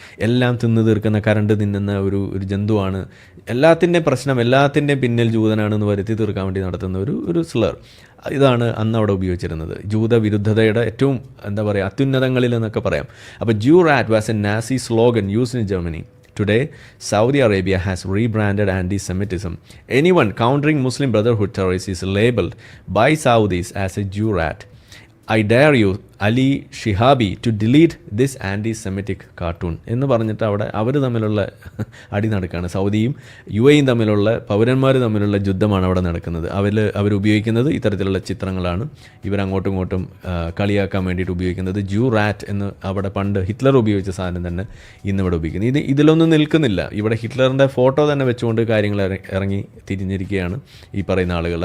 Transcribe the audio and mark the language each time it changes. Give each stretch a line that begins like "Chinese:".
Malayalam: എല്ലാം തിന്നു തീർക്കുന്ന, കരണ്ട് തിന്നുന്ന ഒരു ജന്തുവാണ്, എല്ലാത്തിൻ്റെയും പ്രശ്നം, എല്ലാത്തിൻ്റെയും പിന്നിൽ ജൂതനാണെന്ന് വരുത്തി തീർക്കാൻ വേണ്ടി നടത്തുന്ന ഒരു സ്ലർ. ഇതാണ് അന്ന് അവിടെ ഉപയോഗിച്ചിരുന്നത്. ജൂതവിരുദ്ധതയുടെ ഏറ്റവും അത്യുന്നതങ്ങളിൽ എന്നൊക്കെ പറയാം. അപ്പോൾ
English: Jew rat was a Nazi slogan used in Germany. Today, Saudi Arabia has rebranded anti-Semitism. Anyone countering Muslim Brotherhood terrorists is labeled by Saudis as a Jew rat. I dare you, Ali Shihabi, to delete this anti-Semitic cartoon
Malayalam: എന്ന് പറഞ്ഞിട്ട് അവിടെ അവർ തമ്മിലുള്ള അടി നടക്കുകയാണ്. സൗദിയും UAEയും തമ്മിലുള്ള, പൗരന്മാർ തമ്മിലുള്ള യുദ്ധമാണ് അവിടെ നടക്കുന്നത്. അവരുപയോഗിക്കുന്നത് ഇത്തരത്തിലുള്ള ചിത്രങ്ങളാണ്. ഇവരങ്ങോട്ടും ഇങ്ങോട്ടും കളിയാക്കാൻ വേണ്ടിയിട്ട് ഉപയോഗിക്കുന്നത്. ജ്യൂ റാറ്റ് എന്ന് അവിടെ പണ്ട് ഹിറ്റ്ലർ ഉപയോഗിച്ച സാധനം തന്നെ ഇന്നിവിടെ ഉപയോഗിക്കുന്നത്. ഇതിലൊന്നും നിൽക്കുന്നില്ല. ഇവിടെ ഹിറ്റ്ലറിൻ്റെ ഫോട്ടോ തന്നെ വെച്ചുകൊണ്ട് കാര്യങ്ങൾ ഇറങ്ങി തിരിഞ്ഞിരിക്കുകയാണ് ഈ പറയുന്ന ആളുകൾ.